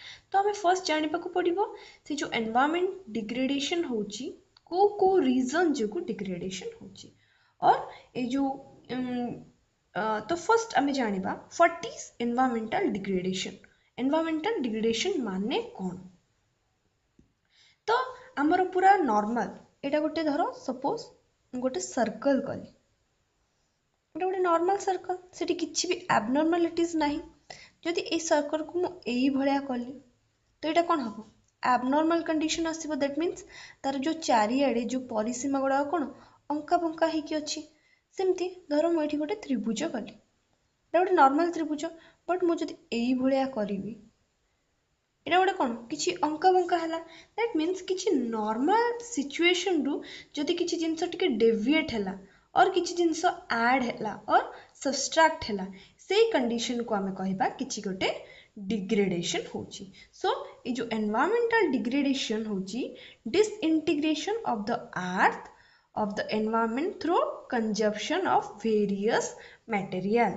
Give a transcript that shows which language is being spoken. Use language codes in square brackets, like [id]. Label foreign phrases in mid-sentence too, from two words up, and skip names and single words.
[or] ତ ଆମେ ଫାର୍ଷ୍ଟ ଜାଣିବାକୁ ପଡ଼ିବ ସେ ଯେଉଁ [en] environment degradation [or] ହେଉଛି କେଉଁ ରିଜନ୍ ଯୋଗୁଁ ଡିଗ୍ରେଡେସନ୍ ହେଉଛି। ଅର୍ ଏଇ ଯେଉଁ ତ ଫାର୍ଷ୍ଟ ଆମେ ଜାଣିବା [en] what is environmental degradation. environmental degradation [or] ମାନେ କ'ଣ? ତ ଆମର ପୁରା ନର୍ମାଲ ଏଇଟା ଗୋଟେ ଧର ସପୋଜ ଗୋଟେ सर्कल कली, ଏଇଟା ଗୋଟେ [en] normal circle, [or] ସେଠି କିଛି ବି abnormalities ନାହିଁ। ଯଦି ଏଇ सर्कल को ମୁଁ ଏଇ ଭଳିଆ କଲି ତ ଏଇଟା କ'ଣ ହବ? [en] abnormal condition [or] ଆସିବ। [en] that means [or] ତାର ଯେଉଁ ଚାରିଆଡ଼େ ଯେଉଁ ପରିସୀମା ଗୁଡ଼ାକ କ'ଣ ଅଙ୍କା ବଙ୍କା ହେଇକି ଅଛି। ସେମିତି ଧର ମୁଁ ଏଠି ଗୋଟେ ତ୍ରିଭୁଜ କଲି, ଏଇଟା ଗୋଟେ ନର୍ମାଲ ତ୍ରିଭୁଜ, ବଟ୍ ମୁଁ ଯଦି ଏଇ ଭଳିଆ କରିବି ଏଇଟା ଗୋଟେ କ'ଣ କିଛି ଅଙ୍କା ବଙ୍କା ହେଲା। [en] that means [or] କିଛି [en] normal situationରୁ [or] ଯଦି କିଛି ଜିନିଷ ଟିକେ ଡେଭିଏଟ୍ ହେଲା ଅର୍ କିଛି ଜିନିଷ ଆଡ଼୍ ହେଲା ଅର୍ ସବଷ୍ଟ୍ରାକ୍ଟ ହେଲା, ସେଇ କଣ୍ଡିସନକୁ ଆମେ କହିବା କିଛି ଗୋଟେ ଡିଗ୍ରେଡେସନ୍ ହେଉଛି। [en] ସୋ [or] ଏଇ ଯେଉଁ [en] environmental degradation ହେଉଛି disintegration of the earth of the environment through consumption of various material.